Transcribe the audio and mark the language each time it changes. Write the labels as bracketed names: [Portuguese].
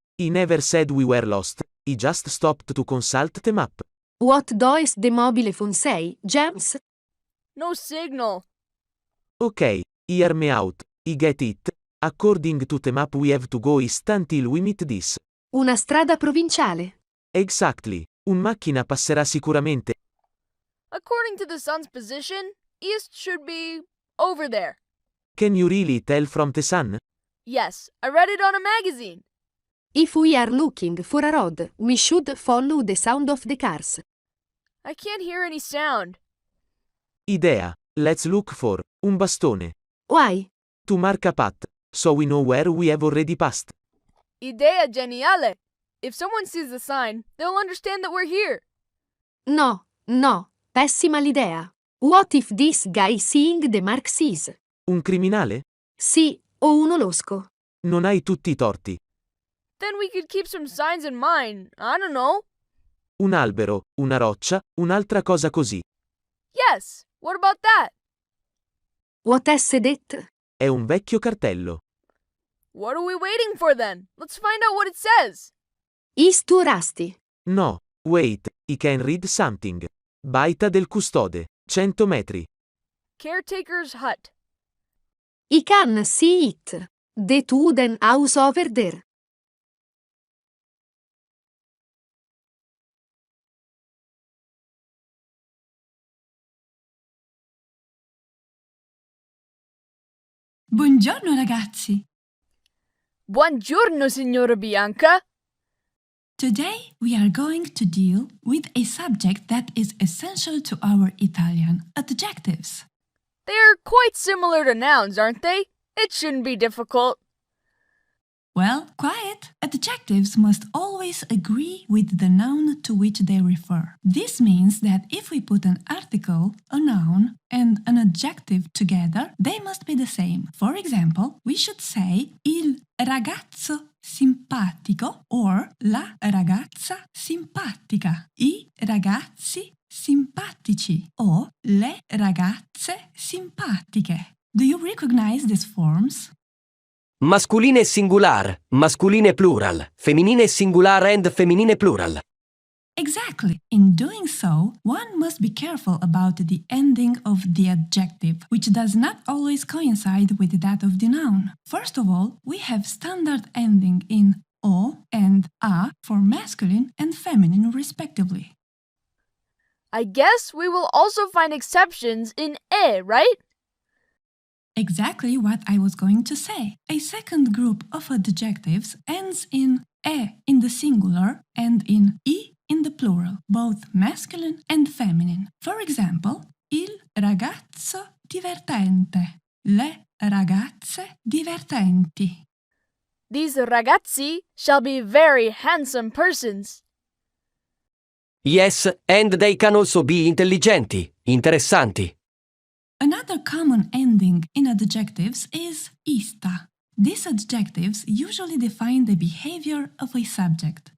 [English] He never said we were lost, he just stopped to consult the map. What does the mobile phone say, James? No signal. Okay, hear me out, I get it. According to the map we have to go east until we meet this. [Italian] Una strada provinciale. [English] Exactly, [Italian] un macchina passerà sicuramente. [English] According to the sun's position, east should be over there. Can you really tell from the sun? Yes, I read it on a magazine. If we are looking for a road, we should follow the sound of the cars. I can't hear any sound. Idea, let's look for [Italian] un bastone. [English] Why? To mark a path, so we know where we have already passed. [Italian] Idea geniale. [English] If someone sees the sign, they'll understand that we're here. No, [Italian] pessima l'idea. [English] What if this guy seeing the mark sees? [Italian] Un criminale? Sì, o uno losco. Non hai tutti i torti. [English] Then we could keep some signs in mind. I don't know. [Italian] Un albero, una roccia, un'altra cosa così. [English] Yes, what about that? What has it? [Italian] È un vecchio cartello. [English] What are we waiting for then? Let's find out what it says. Is too rusty. No, wait, I can read something. [Italian] Baita del custode, 100 metri. [English] Caretaker's hut. I can see it. The wooden house over there. [Italian] Buongiorno, ragazzi. Buongiorno, signora Bianca. [English] Today we are going to deal with a subject that is essential to our Italian, adjectives. They're quite similar to nouns, aren't they? It shouldn't be difficult. Well, quiet. Adjectives must always agree with the noun to which they refer. This means that if we put an article, a noun, and an adjective together, they must be the same. For example, we should say [Italian] il ragazzo simpatico or la ragazza simpatica, I ragazzi simpatici or le ragazze simpatiche. [English] Do you recognize these forms? Masculine singular, masculine plural, femminile singular and femminile plural. Exactly. In doing so, one must be careful about the ending of the adjective, which does not always coincide with that of the noun. First of all, we have standard ending in o and a for masculine and feminine respectively. I guess we will also find exceptions in e, right? Exactly what I was going to say. A second group of adjectives ends in e in the singular and in I in the plural, both masculine and feminine. For example, [Italian] il ragazzo divertente, le ragazze divertenti. [English] These ragazzi shall be very handsome persons. Yes, and they can also be intelligenti, interessanti. Another common ending in adjectives is ista. These adjectives usually define the behavior of a subject.